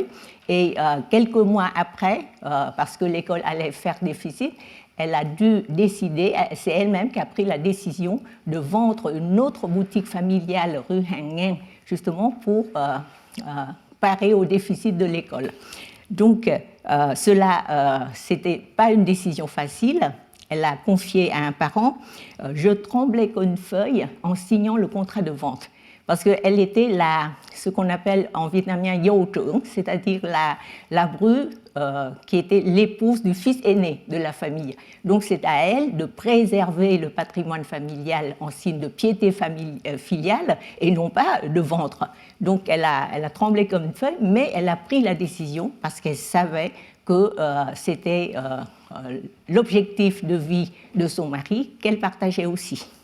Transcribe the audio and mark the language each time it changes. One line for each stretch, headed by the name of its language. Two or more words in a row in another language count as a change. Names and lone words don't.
French: Et quelques mois après, parce que l'école allait faire déficit, elle a dû décider, c'est elle-même qui a pris la décision de vendre une autre boutique familiale rue Hàng Ngang, justement pour parer au déficit de l'école. Donc, c'était pas une décision facile. Elle a confié à un parent, je tremblais comme une feuille en signant le contrat de vente. Parce qu'elle était ce qu'on appelle en vietnamien
Vietnamese: dâu trưởng,
French: c'est-à-dire la bru qui était l'épouse du fils aîné de la famille. Donc c'est à elle de préserver le patrimoine familial en signe de piété filiale et non pas de vendre. Donc elle a tremblé comme une feuille, mais elle a pris la décision parce qu'elle savait que c'était l'objectif de vie de son mari qu'elle partageait aussi.